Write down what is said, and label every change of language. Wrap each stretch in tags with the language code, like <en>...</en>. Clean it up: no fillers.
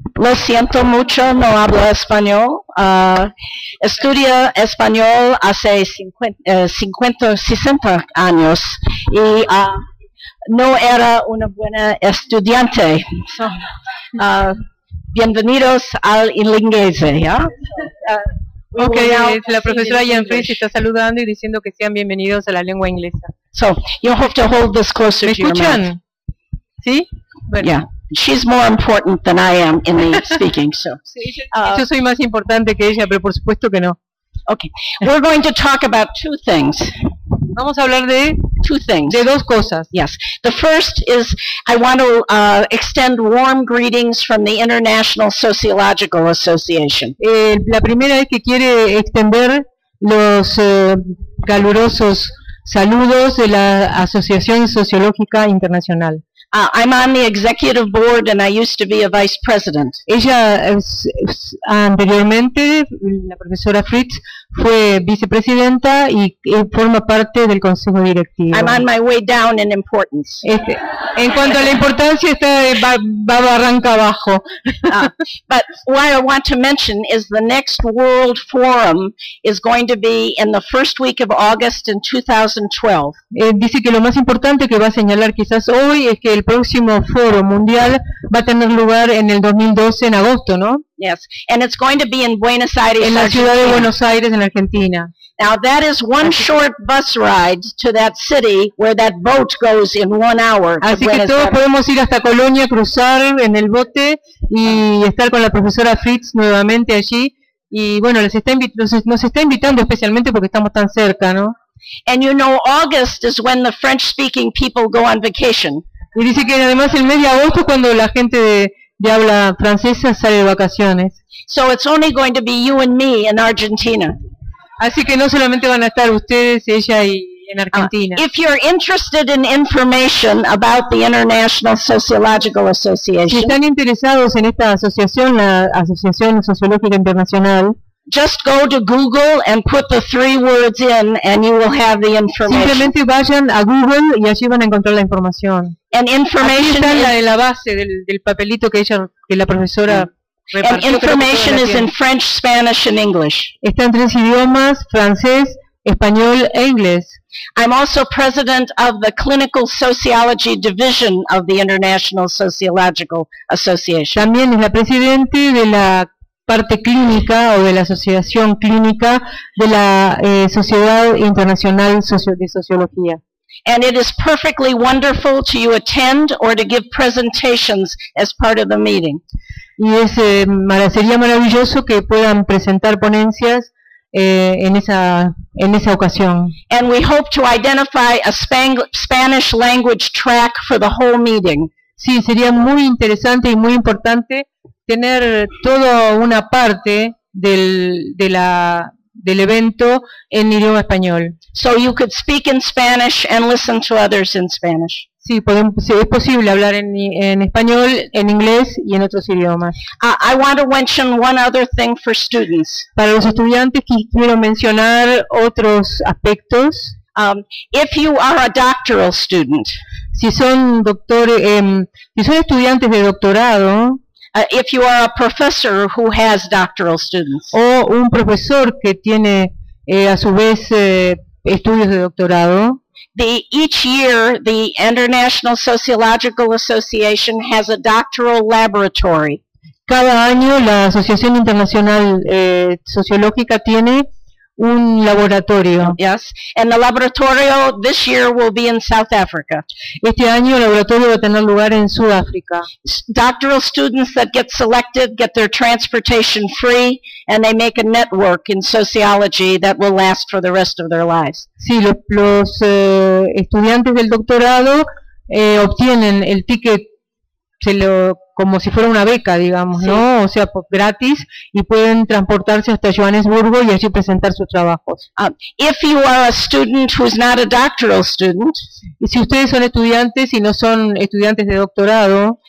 <es>Lo siento mucho, no hablo español. Estudio español hace 60 años y no era una buena estudiante. So, bienvenidos al inglés, ¿ya? Ok, la profesora Jan Fritz está saludando y diciendo que sean bienvenidos a la lengua inglesa.</es> <en>So, you have to hold this closer to your mouth.</en> <es>¿Me escuchan? ¿Sí? Bueno. Yeah.</es> <en>She's more important than I am in the speaking, so.</en> <es>Yo soy más importante que ella, pero por supuesto que no.</es> <en>Okay. We're going to talk about two things.</en> <es>Vamos a hablar de</es> <en>two things.</en> <es>De dos cosas.</es> <en>Yes. The first is I want to extend warm greetings from the International Sociological Association.</en> <es>La primera es que quiere extender los calurosos saludos de la Asociación Sociológica Internacional.</es> <en>I'm on the executive board and I used to be a vice president.</en> <es>Ella anteriormente, la profesora Fritz, fue vicepresidenta y forma parte del consejo directivo.</es> <en>I'm on my way down in importance.</en> <es>En cuanto a la importancia, está va barranca abajo.</es> <en>But what I want to mention is the next World Forum is going to be in the first week of August in 2012.</en> <es>Dice que lo más importante que va a señalar quizás hoy es que el próximo foro mundial va a tener lugar en el 2012, en agosto, ¿no?</es> <en>Yes, and it's going to be in Buenos Aires,</en> <es>en la ciudad de Buenos Aires, en Argentina.</es> <en>Now that is one short bus ride to that city where that boat goes in 1 hour.</en> <es>Así que todos podemos ir hasta Colonia, cruzar en el bote y estar con la profesora Fritz nuevamente allí. Y bueno, nos está invitando especialmente porque estamos tan cerca, ¿no?</es> <en>And you know, August is when the French-speaking people go on vacation.</en> <es>Y dice que además el mes de agosto es cuando la gente de habla francesa sale de vacaciones.</es> <en>So it's only going to be you and me in Argentina.</en> <es>Así que no solamente van a estar ustedes, ella y en Argentina.</es> <en>If you're interested in information about the International Sociological Association,</en> <es>si están interesados en esta asociación, la Asociación Sociológica Internacional,</es> <en>just go to Google and put the three words in and you will have the information.</en> <es>Simplemente vayan a Google y allí van a encontrar la información.</es> <en>And information</en> <es>aquí está la base del papelito que ella, que la profesora repartió.</es> <en>And information is in French, Spanish and English.</en> <es>Está en tres idiomas, francés, español e inglés.</es> <en>I'm also president of the Clinical Sociology Division of the International Sociological Association.</en> <es>También es la presidente de la parte clínica o de la asociación clínica de la Sociedad Internacional de Sociología.</es> <en>And it is perfectly wonderful to you attend or to give presentations as part of the meeting.</en> <es>Y es sería maravilloso que puedan presentar ponencias en esa ocasión.</es> <en>And we hope to identify a Spanish language track for the whole meeting.</en> <es>Sí, sería muy interesante y muy importante tener toda una parte del evento en idioma español.</es> <en>So you could speak in Spanish and listen to others in Spanish.</en> <es>Sí, es posible hablar en español, en inglés y en otros idiomas.</es> <en>I want to mention one other thing for students.</en> <es>Para los estudiantes quiero mencionar otros aspectos.</es> <en>If you are a doctoral student,</en> <es>si son estudiantes de doctorado,</es> <en>if you are a professor who has doctoral students,</en> <es>o un profesor que tiene a su vez estudios de doctorado,</es> <en>each year the International Sociological Association has a doctoral laboratory.</en> <es>Cada año la Asociación Internacional Sociológica tiene un laboratorio.</es> <en>Yes, and the laboratorio this year will be in South Africa.</en> <es>Este año el laboratorio va a tener lugar en Sudáfrica.</es> <en>Doctoral students that get selected get their transportation free, and they make a network in sociology that will last for the rest of their lives.</en> <es>Sí, los estudiantes del doctorado obtienen el ticket, se lo como si fuera una beca, digamos, sí. ¿No? O sea, gratis, y pueden transportarse hasta Johannesburgo y allí presentar sus trabajos.</es> <en>If you are a student who's not a doctoral student,</en> <es>y si ustedes son estudiantes y no son estudiantes de doctorado,</es>